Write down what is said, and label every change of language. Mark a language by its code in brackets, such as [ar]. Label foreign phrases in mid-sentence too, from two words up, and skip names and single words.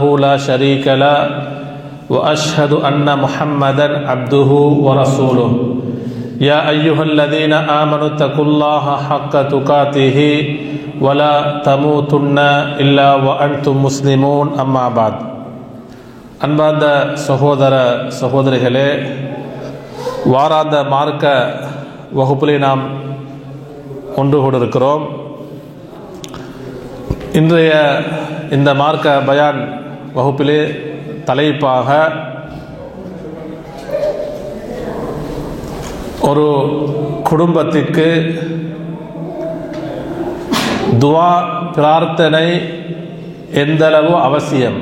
[ar] لا شريك له وأشهد أن محمدا عبده ورسوله يا أيها الذين آمنوا اتقوا الله حق تقاته ولا تموتن إلا وأنتم مسلمون أما بعد [ta] அன்பார்ந்த சகோதர சகோதரிகளே, வாராந்த மார்க்க வகுப்பிலே நாம் ஒன்று கொண்டிருக்கிறோம். இன்றைய இந்த மார்க்க பயான் வகுப்பிலே தலைப்பாக ஒரு குடும்பத்திற்கு துவா பிரார்த்தனை எந்தளவு அவசியம்.